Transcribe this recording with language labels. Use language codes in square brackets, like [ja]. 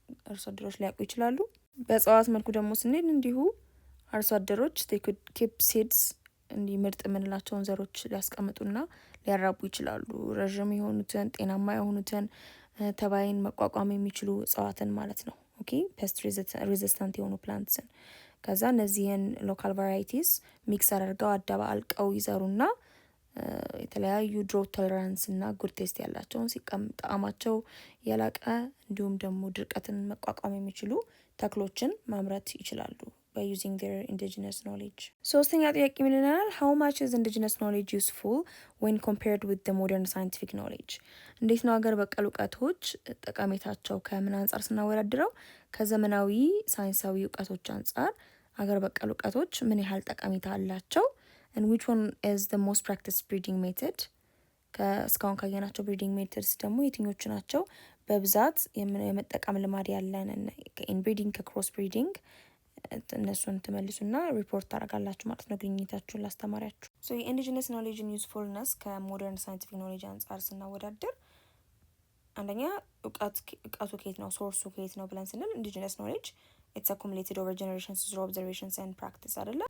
[am] አርሶ አደሮች ሊያውቁ ይችላሉ። በእጽዋት መልኩ ደግሞ ስንሄድ እንዲሁ አርሶ አደሮች [en] they could keep seeds [am] እንዲህ ምርጥ የምንላቸውን ዘሮች ሊያስቀምጡና ሊያራቡ ይችላሉ። ረዥም የሆኑትን ጤናማ የሆኑትን ተባይን መቋቋም የሚችሉ እጽዋትን ማለት ነው። ኦኬ ፔስት ሬዚስታንት የሆኑ ፕላንትስን ከዛ እነዚህን ሎካል ቫራይቲስ ሚክስ አድርገው አደባልቀው ይዘሩና የተለያዩ ድሮት ቶለራንስ እና ጉድ ቴስት ያላቸውን ጣዕማቸው የላቀ እንዲሁም ደግሞ ድርቀትን መቋቋም የሚችሉ ተክሎችን ማምረት ይችላሉ [en] by using their indigenous knowledge። [am] ሶስተኛ ጥያቄ ምን ይለናል? [en] how much is indigenous knowledge useful when compared with the modern scientific knowledge? [am] እንዴት ነው አገር በቀል እውቀቶች ጠቀሜታቸው ከምን አንጻር ስናወዳድረው ከዘመናዊ ሳይንሳዊ እውቀቶች አንጻር ሀገር በቀል እውቀቶች ምን ያህል ጠቀሜታ አላቸው? [en] and which one is the most practiced breeding method? [am] እስካሁን ካየናቸው ብሪዲንግ ሜተድስ ደግሞ የትኞቹ ናቸው በብዛት የመጠቀም ልማድ ያለን? ከኢንብሪዲንግ ከክሮስ ብሪዲንግ እነሱን ትመልሱና ሪፖርት ታደርጋላችሁ ማለት ነው ግኝታችሁን ላስተማሪያችሁ። ሶ የኢንዲጂነስ ኖሌጅን ዩዝፉልነስ ከሞደርን ሳይንቲፊክ ኖሌጅ አንጻር ስናወዳደር አንደኛ እውቀቱ ከየት ነው፣ ሶርሱ ከየት ነው ብለን ስንል [en] ኢንዲጂነስ ኖሌጅ ኢትስ አኩሙሌትድ ኦቨር ጀነሬሽንስ ትሩ ኦብዘርቬሽንስ ኤንድ ፕራክቲስ [am] አይደለ?